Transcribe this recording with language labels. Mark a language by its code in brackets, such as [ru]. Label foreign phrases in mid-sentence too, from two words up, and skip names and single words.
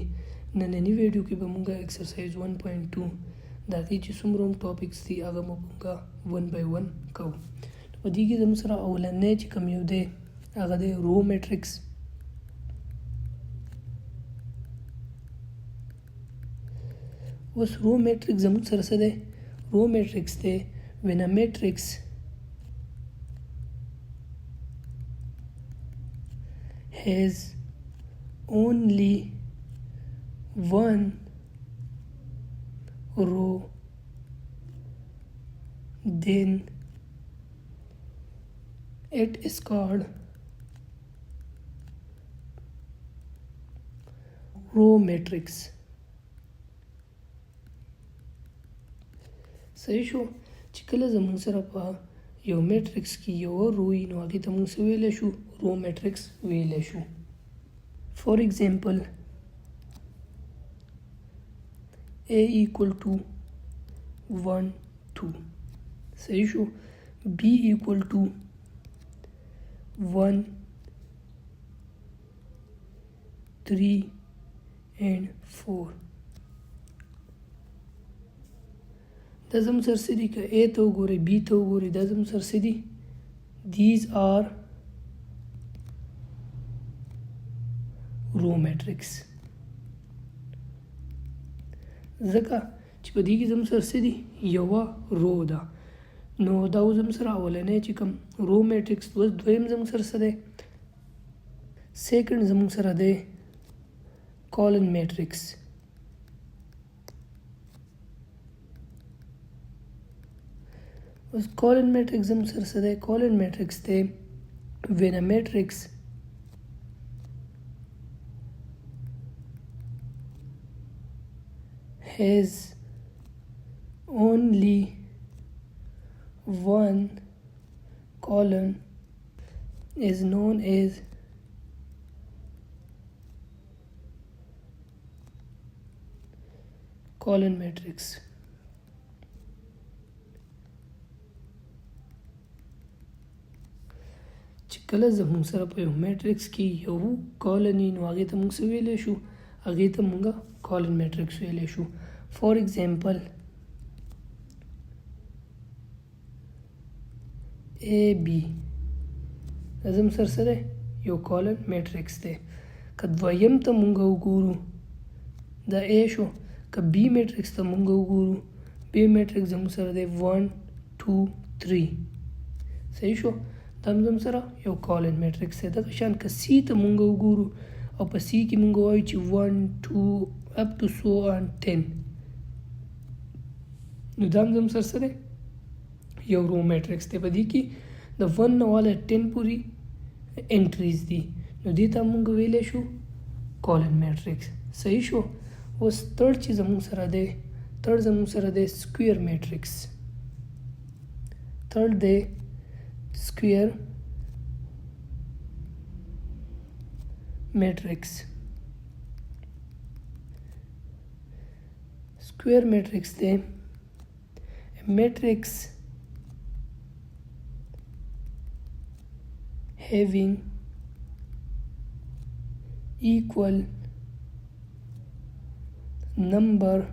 [ps] نننی ویډیو کې به مونږه एक्सरसाइज 1.2 دا چې څومره ټاپکس دي هغه مونږه 1 by 1 کوو. په دې کې زموږ سره اولنی چې کوم یو دی هغه دی [en] row matrix. [ps] اوس [en] row matrix [ps] زموږ سره څه دی؟ [en] row matrix دی when a matrix has only one row then it is called row matrix. [ps] صحیح شو چې کله زموږ سره په یو میټرکس کې یو رو وي نو هغې ته موږ څه ویلی شو؟ [en] row matrix [ps] ویلی شو. [en] for example A equal to 1 2 [ps] صحیح شو. [en] B equal to 1 3 and 4. [ps] دا زموږ سره څه دي؟ که A ته وګورئ B ته وګورئ دا زموږ سره څه دي؟ [en] these are row matrix. [ps] ځکه چې په دې کې زموږ سره څه دي؟ یوه رو ده. نو دا اوس زموږ سره اولنی چې کوم [en] row matrix [ps] اوس دویم زموږ سره څه دی؟ سیکنډ زموږ سره دی [en] column matrix. [ps] اوس [en] column matrix [ps] زموږ سره څه دی؟ [en] column matrix دی when a matrix has only one column is known as column matrix. [ps] چې کله زموږ سره په یو میټرکس کې یو کالن وي نو هغې ته موږ څه ویلی شو؟ هغې ته موږ [en] column matrix [ps] ویلی شو. [en] for example [ps] A B دا زموږ سره څه دی؟ یو [en] column matrix [ps] دی. که دویم ته موږ وګورو دا A شو. که B میټرکس ته موږ وګورو B میټرکس زموږ سره دی 1 2 3 صحیح شو. دا هم زموږ سره یو [en] column matrix [ps] دی. دغه شان که C ته موږ وګورو او په C کې موږ وایو چې 1 2 [en] up to so on [ps] 10 نو دا هم زموږ سره څه دی؟ یو [en] row matrix [ps] دی. په دې کې د 1 نه والا 10 پورې انټریز دي نو دې ته موږ ویلی شو [en] column matrix. [ps] صحیح شو. اوس تھرډ چې زموږ سره دی تھرډ زموږ سره دی [en] square matrix. تھرډ دی square matrix. Square matrix the matrix having equal number